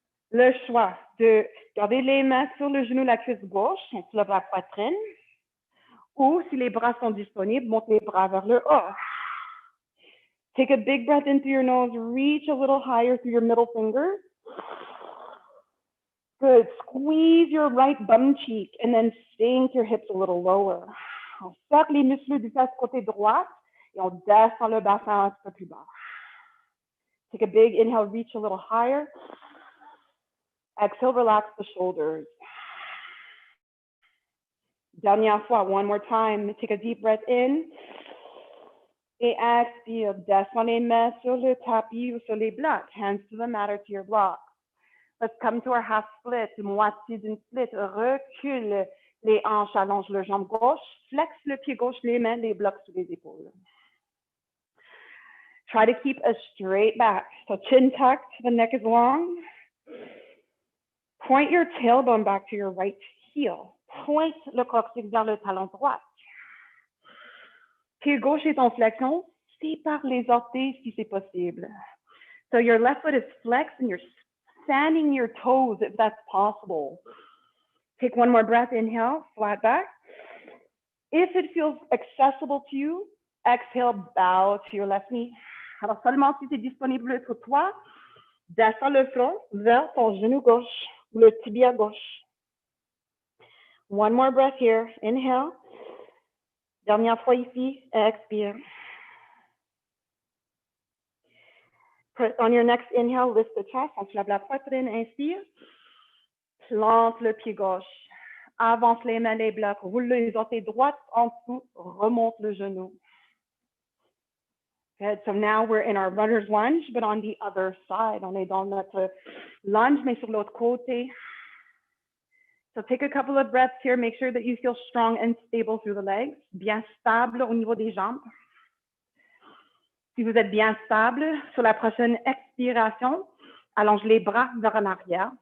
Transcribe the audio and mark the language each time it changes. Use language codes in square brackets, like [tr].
[fr] Le choix de garder les mains sur le genou, la cuisse gauche, on soulève la poitrine, ou si les bras sont disponibles, monte les bras vers le haut. [en] Take a big breath into your nose, reach a little higher through your middle fingers. Good, squeeze your right bum cheek and then sink your hips a little lower. [fr] On serre les muscles du face côté droit et on descend le bassin un petit peu plus bas. [en] Take a big inhale, reach a little higher. Exhale, relax the shoulders. [fr] Dernière fois, [en] one more time. Take a deep breath in. [fr] Et expire. Descends les mains sur le tapis ou sur les blocs. [en] Hands to the mat or to your block. Let's come to our half split. [fr] Moitié d'une split. Recule les hanches, allonge le jambe gauche. Flex le pied gauche, les mains, les blocs sous les épaules. [en] Try to keep a straight back. So chin tucked, the neck is long. Point your tailbone back to your right heel. [fr] Pointe le coccyx vers le talon droit. Pied gauche est en flexion. Sépare les orteils si c'est possible. [en] So your left foot is flexed and you're fanning your toes if that's possible. Take one more breath. Inhale, flat back. If it feels accessible to you, exhale, bow to your left knee. Alors seulement si c'est disponible pour toi, descends le front vers ton genou gauche ou le tibia gauche. One more breath here. Inhale. [fr] Dernière fois ici. Expire. [en] On your next inhale, lift the chest. [fr] On soulève la poitrine. Inspire. Plante le pied gauche. Avance les mains, les blocs. Roule les orteils droites en dessous. Remonte le genou. [en] Good. So now we're in our runner's lunge, but on the other side. [fr] On est dans notre lunge, mais sur l'autre côté. [en] So take a couple of breaths here. Make sure that you feel strong and stable through the legs. [fr] Bien stable au niveau des jambes. Si vous êtes bien stable, sur la prochaine expiration, allonge les bras vers en arrière.